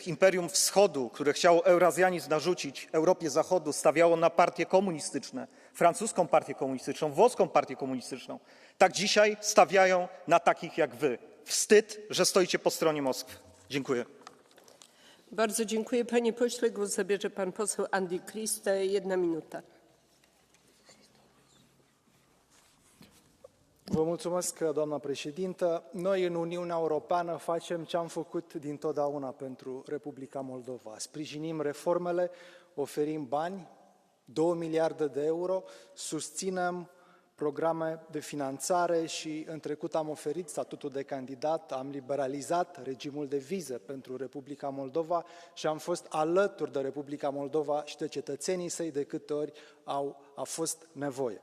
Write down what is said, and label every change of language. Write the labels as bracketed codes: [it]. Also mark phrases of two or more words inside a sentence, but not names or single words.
[pl] Imperium Wschodu, które chciało eurazjanizm narzucić Europie Zachodu, stawiało na partie komunistyczne, francuską partię komunistyczną, włoską partię komunistyczną, tak dzisiaj stawiają na takich jak wy. Wstyd, że stoicie po stronie Moskwy. Dziękuję. Bardzo dziękuję panie pośle. Głos zabierze pan poseł Andy Christe. [ro] 1 minută. Vă mulțumesc, doamna președintă. Noi în Uniunea Europeană facem ce am făcut dintotdeauna pentru Republica Moldova. Sprijinim reformele, oferim bani, 2 miliarde de euro, susținem programe de finanțare și în trecut am oferit statutul de candidat, am liberalizat regimul de vize pentru Republica Moldova și am fost alături de Republica Moldova și de cetățenii săi de câte ori a fost nevoie.